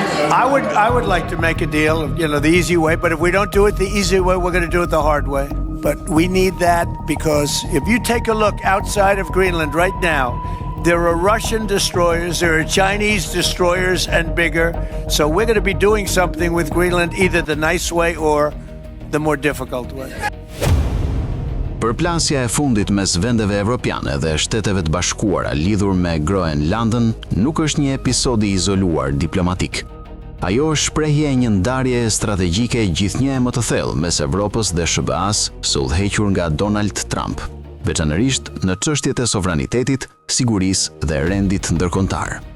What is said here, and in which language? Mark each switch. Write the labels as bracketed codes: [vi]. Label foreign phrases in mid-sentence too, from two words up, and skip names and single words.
[en] I would like to make a deal, the easy way, but if we don't do it the easy way, we're going to do it the hard way. But we need that because if you take a look outside of Greenland right now, there are Russian destroyers, there are Chinese destroyers and bigger. So we're going to be doing something with Greenland either the nice way or the more difficult way. [sq] Përplasja e fundit mes vendeve evropiane dhe Shteteve të Bashkuara lidhur me Groenlandën nuk është një episod i izoluar diplomatik. Ajo është shprehje e një ndarje strategjike gjithnjë më të thellë mes Evropës dhe SBA-s së udhëhequr nga Donald Trump, veçanërisht në çështjet e sovranitetit, sigurisë dhe rendit ndërkombëtar.